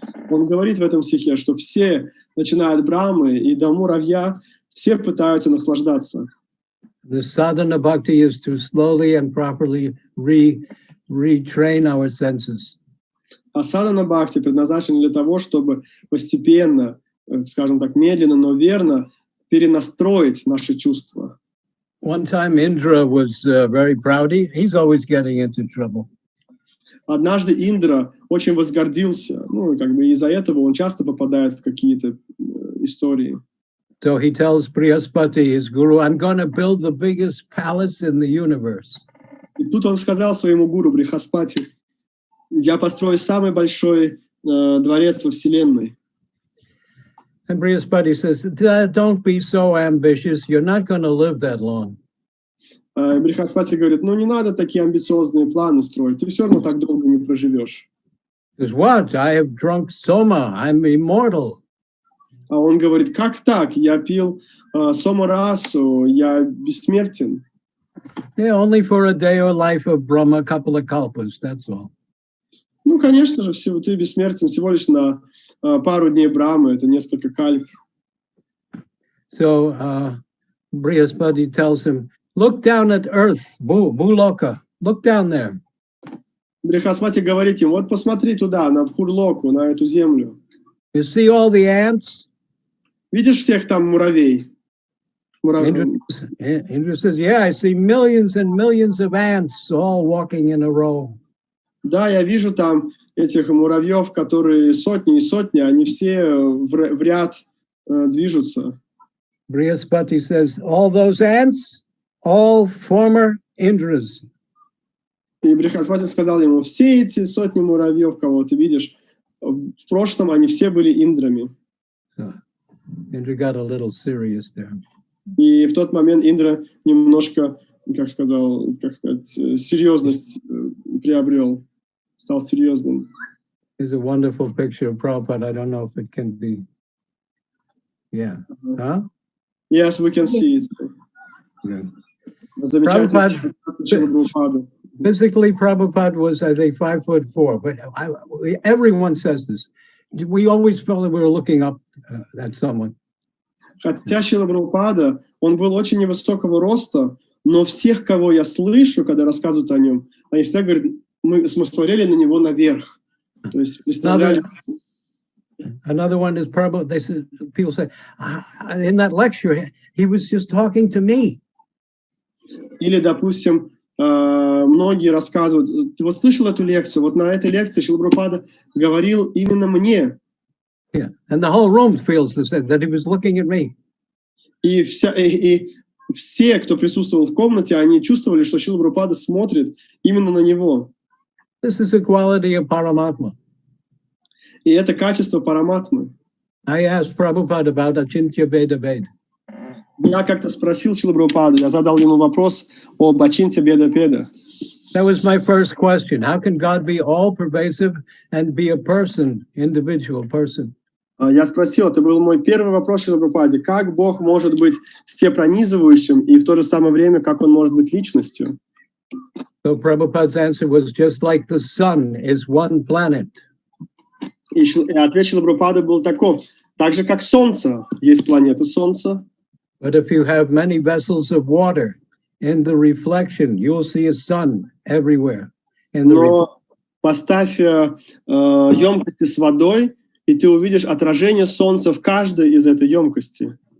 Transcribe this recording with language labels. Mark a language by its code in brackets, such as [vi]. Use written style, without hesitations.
[ru] Он говорит в этом стихе, что все, начиная от Брамы и до муравья, все пытаются наслаждаться. [en] The sadhana bhakti is to slowly and properly retrain our senses. [ru] А садхана бхакти предназначен для того, чтобы постепенно, скажем так, медленно, но верно перенастроить наши чувства. [en] One time Indra was very proud. He's always getting into trouble. [ru] Однажды Индра очень возгордился, ну, как бы из-за этого он часто попадает в какие-то истории. [en] So he tells Brihaspati, his guru, I'm going to build the biggest palace in the universe. [ru] И тут он сказал своему гуру Брихаспати, я построю самый большой дворец во Вселенной. [en] And Brihaspati says, don't be so ambitious. You're not going to live that long. [ru] Брихаспати говорит, ну не надо такие амбициозные планы строить, ты все равно так долго не проживешь. [en] He says, what? I have drunk soma. I'm immortal. [ru] А он говорит, как так? Я пил сомарасу, я бессмертен. [en] Yeah, only for a day or life of Brahma, a couple of kalpas, that's all. [ru] Ну, конечно же, ты бессмертен всего лишь на пару дней Брамы, это несколько кальп. [en] So Brihaspati tells him, look down at earth, Bhuloka, look down there. [ru] Брихаспати говорит им, вот посмотри туда, на Бхурлоку, на эту землю. [en] You see all the ants? [ru] Видишь всех там муравей? [en] Indra says, yeah, I see millions and millions of ants all walking in a row. [ru] Да, я вижу там этих муравьев, которые сотни и сотни, они все в ряд движутся. [en] Brihaspati says, all those ants, all former Indras. [ru] И Брихаспати сказал ему, все эти сотни муравьев, кого ты видишь, в прошлом они все были индрами. [en] So, Indra got a little serious there. [ru] И в тот момент Индра немножко, как сказать, серьезность приобрел, стал серьезным. [en] There's a wonderful picture of Prabhupada. I don't know if it can be. Yeah. Huh? Yes, we can see it. Yeah. Prabhupada. Physically, Prabhupada was, I think, 5'4", but everyone says this. We always felt that we were looking up at someone. [ru] Хотя Срила Прабхупада, он был очень невысокого роста, но всех, кого я слышу, когда рассказывают о нем, они всегда говорят, мы смотрели на него наверх. То есть представляли. [en] Another one is Prabhupada. They said, people say, in that lecture, he was just talking to me. [ru] Или, допустим, многие рассказывают, ты вот слышал эту лекцию? Вот на этой лекции Шрила Прабхупада говорил именно мне. [en] Yeah, and the whole room feels the same, that he was looking at me. [ru] И все, кто присутствовал в комнате, они чувствовали, что Шрила Прабхупада смотрит именно на него. [en] This is the quality of Paramatma. [ru] И это качество параматмы. [en] I asked Prabhupada about Achintya Beda Bed. [ru] Я как-то спросил Шрилу Прабхупаду, я задал ему вопрос об Ачинтя Беда Педа. [en] That was my first question. How can God be all-pervasive and be a person, individual person? [ru] Я спросил, это был мой первый вопрос Шриле Прабхупаде, как Бог может быть всепронизывающим и в то же самое время, как Он может быть личностью? [en] So Prabhupada's answer was just like the sun is one planet. [ru] И ответ Шрилы Прабхупады был таков, так же как Солнце, есть планета Солнца. [en] But if you have many vessels of water, in the reflection, you'll see a sun everywhere. [ru] Но поставь емкости с водой, и ты увидишь отражение Солнца в каждой из этой емкости.